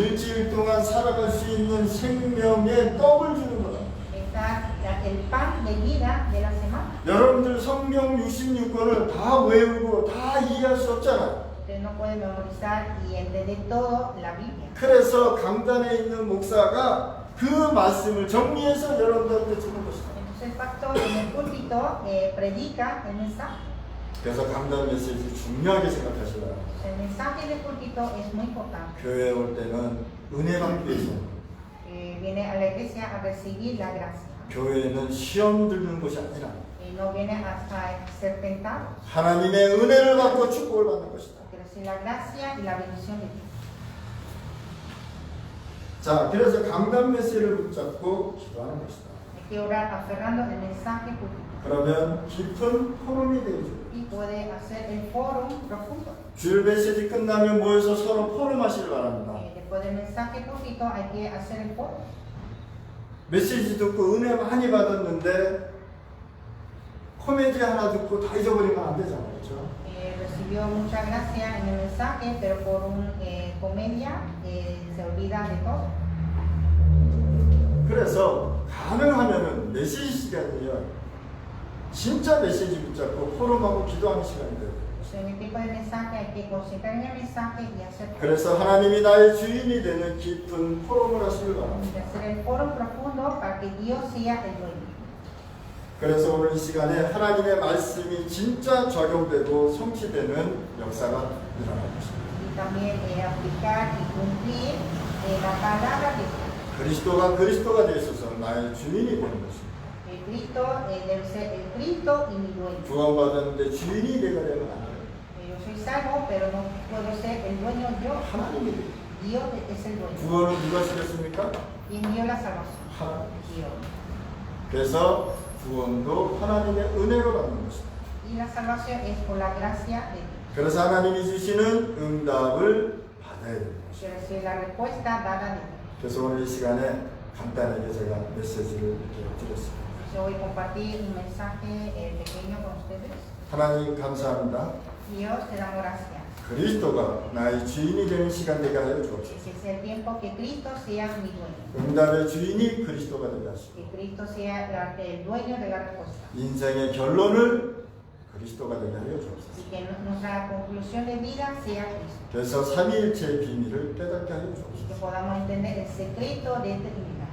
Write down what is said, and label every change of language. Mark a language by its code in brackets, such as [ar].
[ko] 일주일 동안 살아갈 수 있는 생명의 떡을 주는 거다. [es] Está el pan de vida de la semana. [ko] 여러분들 성경 66권을 다 외우고 다 이해할 수 없잖아요. [es] Usted no puede memorizar y entender todo la Biblia. [ko] 그래서 강단에 있는 목사가 그 말씀을 정리해서 여러분들한테 주는 것이다. [es] Entonces el pastor en el púlpito predica el mensaje. [ko] 그래서 강단 메시지 중요하게 생각하시라. [es] El mensaje del púlpito es muy importante. [ko] 교회에 올 때는 은혜 받기 위해서. [es] Viene a la iglesia a recibir la gracia. [ko] 교회는 시험 들는 곳이 아니라 [es] No viene hasta ser tentado. [ko] 하나님의 은혜를 받고 축복을 받는 것이다. [es] Quiere decir la gracia y la bendición de Dios. [ko] 자, 그래서 강단 메시지를 붙잡고 기도하는 것이다. [es] Hay que orar aferrando el mensaje púlpito. [ko] 그러면 깊은 포럼이 되죠. [es] Y puede hacer el foro profundo. [ko] 주일 메시지 끝나면 모여서 서로 포럼하시길 바랍니다. [es] Después del mensaje púlpito hay que hacer el foro. [ko] 메시지 듣고 은혜 많이 받았는데 코미디 하나 듣고 다 잊어버리면 안 되잖아요. 그렇죠? [es] Recibió mucha gracia en el mensaje, pero por una comedia se olvida de todo. [ko] 그래서 가능하면은 메시지 시간이요. 진짜 메시지 붙잡고 포럼하고 기도하는 시간이 돼요. [es] En el tiempo del mensaje hay que concentrar en el mensaje y hacer [ko] 그래서 하나님이 나의 주인이 되는 깊은 포럼을 하시길 바랍니다. [es] hacer el foro profundo para que Dios sea el dueño. [ko] 그래서 오늘 이 시간에 하나님의 말씀이 진짜 적용되고 성취되는 역사가 일어날 것입니다. [es] Y también aplicar y cumplir la palabra de Dios. [ko] 그리스도가 되셔서 나의 주인이 되는 것입니다. [es] El Cristo debe ser el Cristo y mi dueño. [ko] 구원받았는데 주인이 내가 되면 안 돼요. [es] Yo soy salvo, pero no puedo ser el dueño yo. [ko] 하나님이 돼요. [es] Dios es el dueño. [ko] 구원은 누가 시켰습니까? [es] ¿Quién dio la salvación? [ko] 하나님. [es] Dios. [ko] 그래서 구원도 하나님의 은혜로 받는 것입니다. [es] Y la salvación es por la gracia de Dios. [ko] 그래서 하나님이 주시는 응답을 받아야 됩니다. [es] Quiero decir, la respuesta dada de Dios. [ko] 그래서 오늘 이 시간에 간단하게 제가 메시지를 이렇게 드렸습니다. [es] Yo voy a compartir un mensaje pequeño con ustedes. [ko] 하나님 감사합니다. [es] Dios te damos gracias. [ko] 그리스도가 나의 주인이 되는 시간 되게 하여 주옵소서. [es] Que sea el tiempo que Cristo sea mi dueño. [ko] 응답의 주인이 그리스도가 되게 하시고 [es] Que Cristo sea el dueño de la respuesta. [ko] 인생의 결론을 그리스도가 되게 하여 주옵소서. [es] Y que nuestra conclusión de vida sea Cristo. [ko] 그래서 삼위일체의 비밀을 깨닫게 하여 [es] Y que [ko] 주옵소서. [es] podamos entender el secreto de esta Trinidad.